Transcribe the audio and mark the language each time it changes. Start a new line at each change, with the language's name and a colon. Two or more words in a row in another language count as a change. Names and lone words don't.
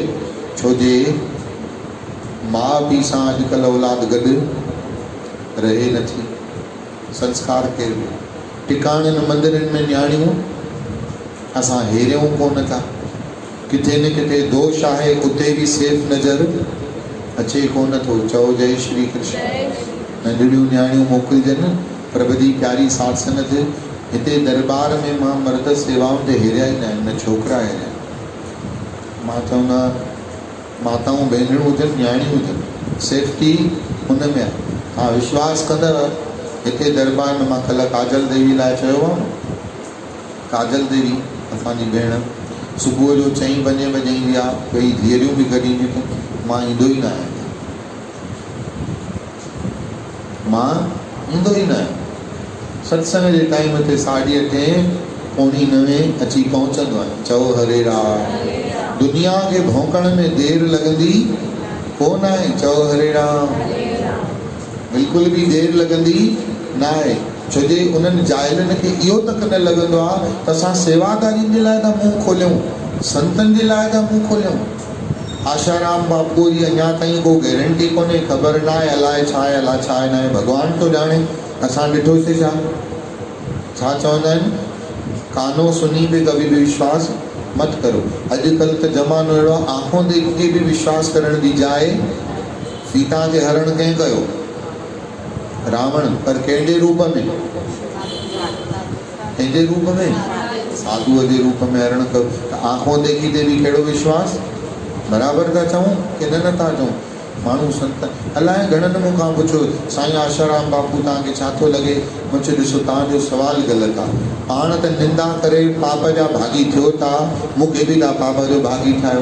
Sindhi: छो जे माउ पीउ सां अॼुकल्ह औलाद गॾु रहे नथी। संस्कार केरु? टिकाणनि मंदरनि में न्याणियूं असां हेरियूं कोन था। किथे न किथे दोष आहे, उते बि सेफ नज़र अचे कोन थो। चओ जय श्री कृष्ण। नंढड़ियूं न्याणियूं मोकिलिजनि। प्रभु जी प्यारी साध संगत, हिते दरबार में मां मर्द सेवाउनि ते हेरिया ई न आहिनि, न छोकिरा हेरिया। मां चवंदा माताऊं भेनरूं हुजनि, न्याणियूं हुजनि, सेफ्टी हुन में आहे। हा, विश्वास कंदव, हिते दरबार में मां कल्ह काजल देवी लाइ चयो आहे न, काजल देवी असांजी भेण सुबुह जो 4-5 बजे ईंदी आहे, ॿई धीअरियूं बि गॾु ईंदियूं अथनि। मां ईंदो ई न आहियां, मां ईंदो ई न आहियां। सत्संग जे टाइम ते 8:30 पौणी 9 अची पहुचंदो आहियां। चओ हरे राम। दुनिया खे भौंकण में देरि लॻंदी कोन आहे। चओ हरे राम। बिल्कुलु बि देरि लॻंदी न आहे। छो जे उन्हनि जाइलनि खे इहो तक न लॻंदो आहे त असां सेवादारियुनि जे लाइ था मुंहुं खोलियूं, संतनि जे लाइ था मुंहुं खोलियूं। आशाराम बापू जी अञा ताईं को गारंटी कोन्हे, ख़बर न आहे, अलाए छा आहे, अलाए छा आहे न आहे, भॻवान तो ॼाणे। असां ॾिठोसीं छा चवंदा आहिनि,
Hindi: कानो सुनी पे कभी भी विश्वास मत करो।
Sindhi: अॼुकल्ह त ज़मानो अहिड़ो आहे,
Hindi: आंखों देख के
Sindhi: बि विश्वास करण जी जाइ सीता खे हरण कंहिं कयो? रावण पर कंहिंजे रूप में? कंहिंजे रूप में? साधुअ जे रूप में हरण कयो।
Hindi: आंखों देखी
Sindhi: ते बि कहिड़ो विश्वास? बराबरि था चऊं की न नथा चऊं? माण्हू संत अलाए घणनि मूंखां पुछो साईं आशाराम बापू तव्हांखे छा थो लॻे? मूं चयो ॾिसो तव्हांजो सुवालु ग़लति आहे। पाण त निंदा करे पाप जा भागी थियो था, मूंखे बि तव्हां पाप जो भागी ठाहियो।